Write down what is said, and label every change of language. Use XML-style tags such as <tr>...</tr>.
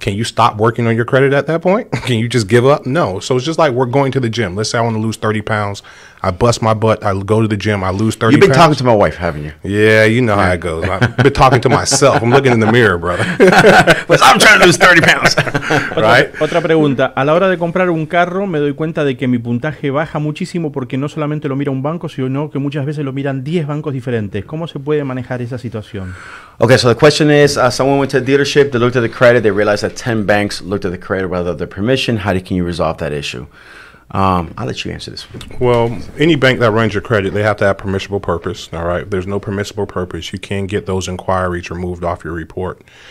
<en>Can you stop working on your credit at that point? Can you just give up? No. So it's just like we're going to the gym. Let's say I want to lose 30 pounds. I bust my butt. I go to the gym. I lose 30 pounds. You've been talking to my wife, haven't you? Yeah, you know how it goes. I've been talking to myself. I'm looking in the mirror, brother. Pues I'm trying to lose 30 pounds.</en> <es>Right? Otra pregunta. A la hora de comprar un carro, me doy cuenta de que mi puntaje baja muchísimo porque no solamente lo mira un banco, sino que muchas veces lo miran 10 bancos diferentes. ¿Cómo se puede manejar esa situación?</es> <en>Okay, so the question is, someone went to a dealership, they looked at the credit, they realized that 10 banks looked at the credit without their permission. Can you resolve that issue? I'll let you answer this one. Well, any bank that runs your credit, they have to have permissible purpose. All right. If there's no permissible purpose, you can get those inquiries removed off your report.</en>